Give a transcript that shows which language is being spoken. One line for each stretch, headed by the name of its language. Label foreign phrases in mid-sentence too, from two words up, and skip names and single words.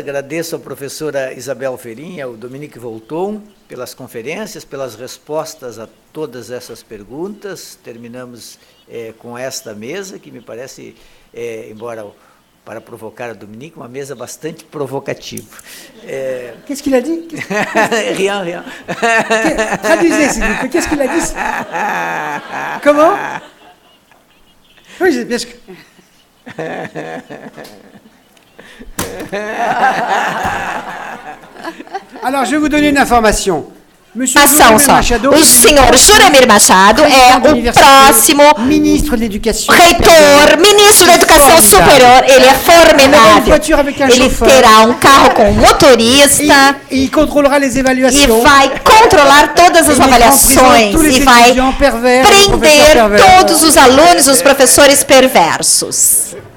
Portuguese: Agradeço à professora Isabel Ferim, ao Dominique Volton, pelas conferências, pelas respostas a todas essas perguntas. Terminamos com esta mesa, que me parece, embora... para provocar a Dominique, uma mesa bastante provocativa.
French: Qu'est-ce qu'il a dit? Rien. Traduisez, s'il vous plaît. Qu'est-ce qu'il a dit? Comment? Oui, j'ai bien... Alors, je vais vous donner une information.
Portuguese: Ação só. O senhor Juremir Machado é o próximo reitor, ministro da Educação Superior. Ele é formidável. Ele terá um carro com motorista e vai controlar todas as avaliações e vai prender todos os alunos e os professores perversos.